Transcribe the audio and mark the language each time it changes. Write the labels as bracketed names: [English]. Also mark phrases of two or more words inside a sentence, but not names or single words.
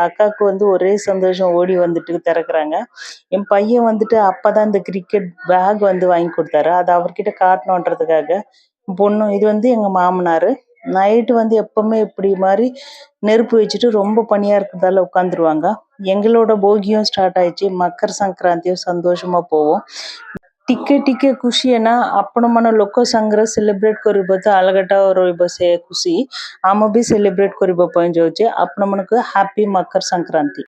[Tamil] அக்காவுக்கு வந்து ஒரே சந்தோஷம் ஓடி வந்துட்டு திறக்குறாங்க. என் பையன் வந்துட்டு அப்பதான் இந்த கிரிக்கெட் பேக் வந்து வாங்கி கொடுத்தாரு. அது அவர்கிட்ட காட்டணுன்றதுக்காக பொண்ணும் இது வந்து எங்க மாமனாரு. நைட்டு வந்து எப்பவுமே இப்படி மாதிரி நெருப்பு வச்சுட்டு ரொம்ப பனியா இருக்கிறதால உட்காந்துருவாங்க. எங்களோட போகியும் ஸ்டார்ட் ஆயிடுச்சு. மக்கர் சங்கராந்தியும் ସନ୍ତୋଷமா போவோம். [Odia] ଟିକେ ଟିକେ ଖୁସି है ना ଆପଣମାନ ଲୋକ ସାଙ୍ଗରେ ସେଲିବ୍ରେଟ୍ କରିବା ତ ଅଲଗାଟା ରହିବ ସେ ଖୁସି। ଆମେ ବି ସେଲିବ୍ରେଟ୍ କରିବା ପାଇଁ ଯାଉଛେ। ଆପଣମାନଙ୍କୁ ହାପି ମକର ସଂକ୍ରାନ୍ତି।